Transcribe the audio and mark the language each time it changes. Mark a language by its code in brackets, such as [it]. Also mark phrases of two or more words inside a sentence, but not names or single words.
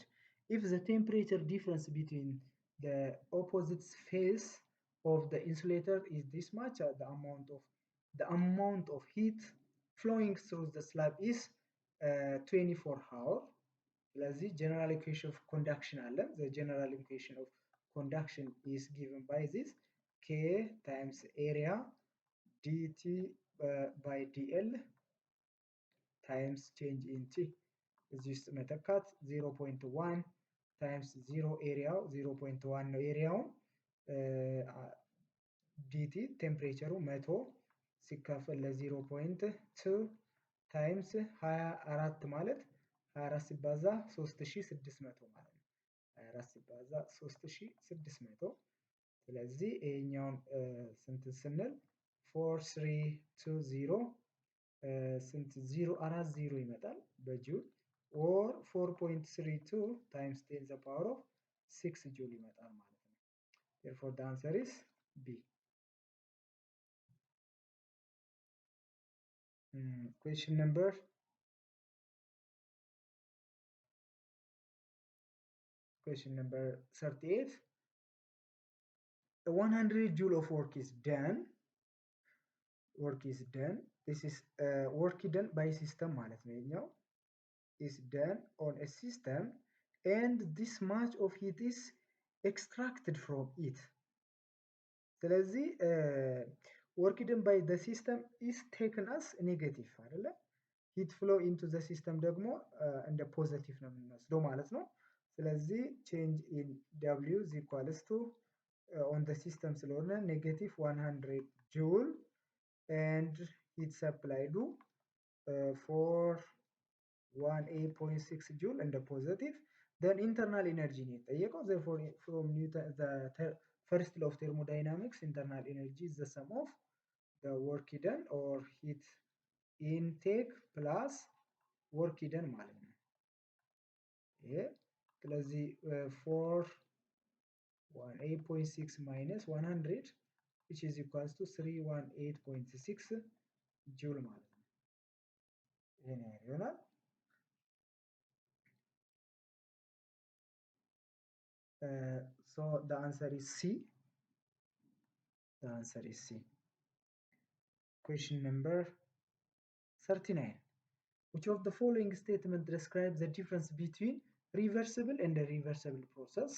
[en] If the temperature difference between the opposite face of the insulator is this much, the amount of heat flowing through the slab is 24 hours. ስለዚህ general equation of conduction አለ. The general equation of conduction is given by this K times area dt by dl times change in T. [am] እዚህ ውስጥ መተካት 0.1 times 0 ኤሪያው 0.1 ነው ኤሪያው dt ቴምፕሬቸሩ 100 ሲካፈል ለ0.2 ታይምስ 24 ማለት 24 ሲባዛ 3600 ማለት ነው። 24 ሲባዛ 3600 ስለዚህ ይሄኛውን ስንት ስንል [en] 4320 ስንት 040 [am] ይመጣል በጁል [en] or 4.32 times 10 to the power of 6 [am] ጁል ይመጣል ማለት ነው። [en] therefore the answer is B. Question number 38. 100 joule of work is done. This is work done by system [am] ማለት ነው። ይሄኛው [en] is done on a system and this much of heat is extracted from it. ስለዚህ work done by the system is taken as negative አይደለ? heat flow into the system [am] ደግሞ እንደ ፖዚቲቭ ነው የምንወስደው ማለት ነው። ስለዚህ [en] change in W is equals to on the system ስለሆነ negative 100 joule and heat supplied for 18.6 joule and the positive then internal energy [am] ነው የጠየቀው. [en] therefore from Newton the first law of thermodynamics internal energy is the sum of the work done or heat intake plus work done [am] ማለት ነው። ይሄ ስለዚህ [en] 418.6 minus 100 which is equals to 318.6 joule [am] ማለት ነው። ይሄን ይሆናል። [en] So the answer is C. The answer is C. Question number 39. Which of the following statement describes the difference between reversible and a reversible process?